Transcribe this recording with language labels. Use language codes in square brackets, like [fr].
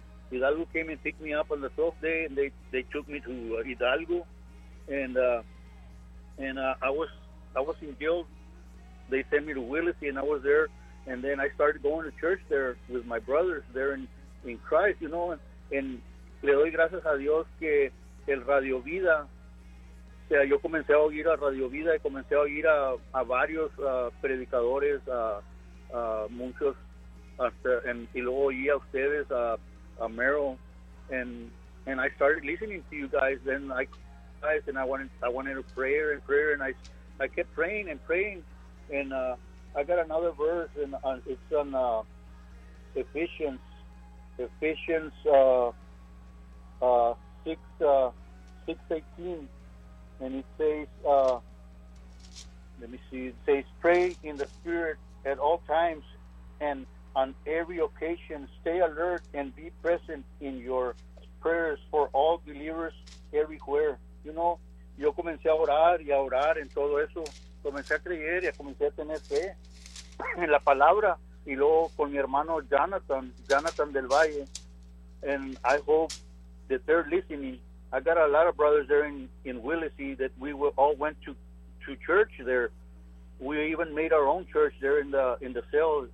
[en] Hidalgo came and picked me up on the 12th day, and they took me to Hidalgo, and I was in jail. They sent me to Willacy, and I was there, and then I started going to church there with my brothers there in Christ, you know. [es] And le doy gracias a Dios que el Radio Vida, o sea, yo comencé a oír a Radio Vida y comencé a oír a varios predicadores, a muchos, y luego oí a ustedes, a Merrill, [en] and I started listening to you guys. Then I guys and I wanted a prayer and prayer, and I kept praying and praying, and I got another verse, and it's on Ephesians 6:18, and it says, it says, pray in the Spirit at all times and on every occasion. Stay alert and be present in your prayers for all believers everywhere. You know, [es] yo comencé a orar y a orar en todo eso. Comencé a creer y comencé a tener fe en la palabra. Y luego con mi hermano Jonathan del Valle. [en] And I hope that they're listening. I got a lot of brothers there in Willacy that we were, all went to church there. We even made our own church there in the cell.